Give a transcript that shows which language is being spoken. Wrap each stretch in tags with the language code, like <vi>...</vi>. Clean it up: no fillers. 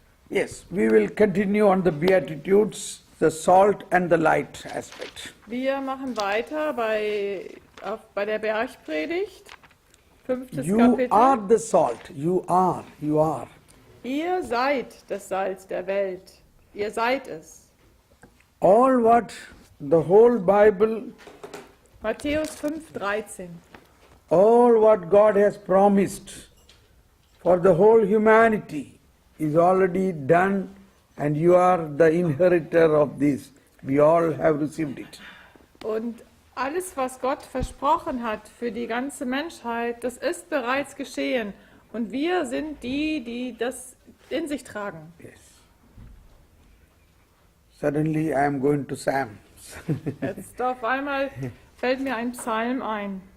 <en>Yes, we will continue on the Beatitudes, the salt and the light aspect.</en> <de>Wir machen weiter bei der Bergpredigt, 5.</de> <en>You</en> <de>Kapitel.</de> <en>are the salt. You are.</en> <de>Ihr seid das Salz der Welt. Ihr seid es.</de> <en>All what the whole Bible,</en> <de>Matthäus 5,13.</de> <en>all what God has promised for the whole humanity is already done, and you are the inheritor of this. We all have received it.</en> <de>Und alles, was Gott versprochen hat für die ganze Menschheit, das ist bereits geschehen. Und wir sind die das in sich tragen.</de> <en>Yes. Suddenly I am going to Psalms.</en> <de>Jetzt auf einmal fällt mir ein Psalm ein.</de>